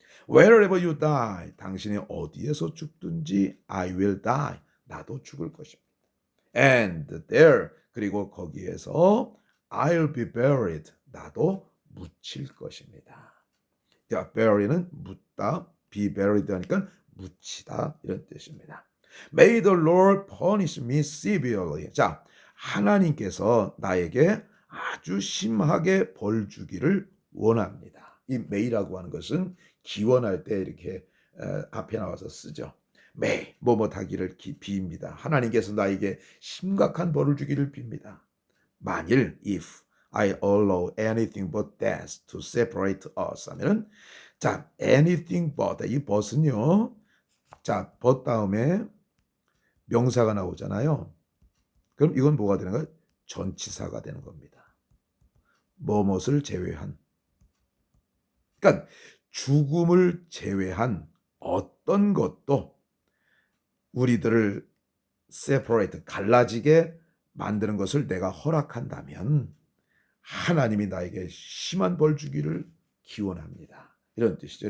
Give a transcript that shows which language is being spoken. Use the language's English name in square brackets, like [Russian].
[English] Wherever you die, [Korean] 당신이 어디에서 죽든지 [English] I will die, [Korean] 나도 죽을 것입니다. [English] And there, [Korean] 그리고 거기에서 [English] I'll be buried, [Korean] 나도 묻힐 것입니다. 자, bury는 묻다, be buried 하니까 묻히다 이런 뜻입니다. [English] May the Lord punish me severely. [Korean] 자, 하나님께서 나에게 아주 심하게 벌 주기를 원합니다. 이 may라고 하는 것은 기원할 때 이렇게 앞에 나와서 쓰죠. may 뭐뭐하기를 빕니다. 하나님께서 나에게 심각한 벌을 주기를 빕니다. 만일 [English] if I allow anything but death to separate us [Korean] 하면은 자 anything but 이 but은요 자 but 다음에 명사가 나오잖아요. 그럼 이건 뭐가 되는 거예요? 전치사가 되는 겁니다. 뭐뭇을 제외한. 그러니까 죽음을 제외한 어떤 것도 우리들을 separate 갈라지게 만드는 것을 내가 허락한다면 하나님이 나에게 심한 벌 주기를 기원합니다. 이런 뜻이죠.